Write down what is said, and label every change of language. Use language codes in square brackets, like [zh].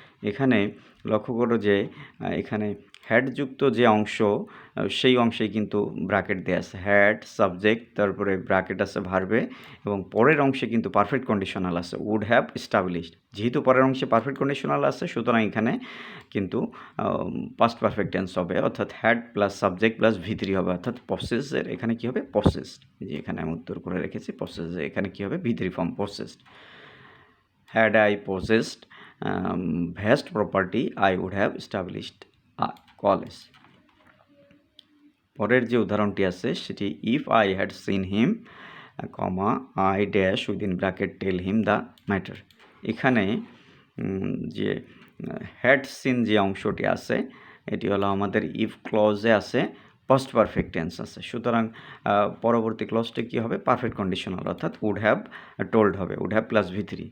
[bn] এখানে লক্ষ্য করো যে এখানে হ্যাডযুক্ত যে অংশ সেই অংশেই কিন্তু ব্র্যাকেট দেওয়া আছে, হ্যাড সাবজেক্ট, তারপরে ব্র্যাকেট আছে ভার্বে এবং পরের অংশে কিন্তু পারফেক্ট কন্ডিশনাল আছে, উড হ্যাভ এস্টাবলিশড। যেহেতু পরের অংশে পারফেক্ট কন্ডিশনাল আছে, সুতরাং এখানে কিন্তু পাস্ট পারফেক্ট টেন্স হবে, অর্থাৎ had plus subject plus V3 হবে, অর্থাৎ পসেসের এখানে কী হবে, পসেসড। যে এখানে আমি উত্তর করে রেখেছি পসেসে, এখানে কী হবে, V3 form পসেসড। [en] Had I possessed vast property I would have established a college. [bn] পরের যে উদাহরণটি আছে সেটি, [en] If I had seen him comma I dash within bracket tell him the matter. [bn] এখানে যে হ্যাড সিন যে অংশটি আছে এটি হলো আমাদের ইফ ক্লজে আছে, পাস্ট পারফেক্ট টেন্স আছে, সুতরাং পরবর্তী ক্লজটি কী হবে, পারফেক্ট কন্ডিশনাল, অর্থাৎ উড হ্যাভ টোল্ড হবে, উড হ্যাভ প্লাস V3।